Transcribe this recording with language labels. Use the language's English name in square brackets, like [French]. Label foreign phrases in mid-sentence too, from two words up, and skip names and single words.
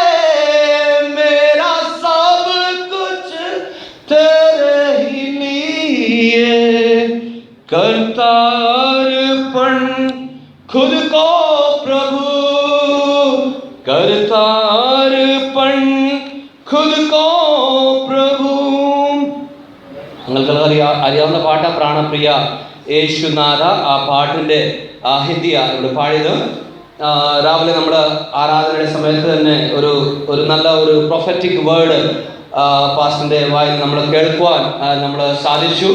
[Hindi] मेरा सब कुछ तेरे ही लिए, करता अर्पण खुद को प्रभु, करता अर्पण खुद को प्रभु. [Malayalam] നിങ്ങൾക്ക് അറിയാവുന്ന പാട്ടാ പ്രാണപ്രിയ യേശുനാഥ. ആ പാട്ടിൻ്റെ ഹിന്ദിയാണ് ഇവിടെ പാടിയത്. രാവിലെ നമ്മൾ ആരാധനയുടെ സമയത്ത് തന്നെ ഒരു നല്ല ഒരു [English] prophetic word [Malayalam] പാസ്റ്ററിൻ്റെ വായിൽ നമ്മൾ കേൾക്കുവാൻ നമ്മൾ സാധിച്ചു.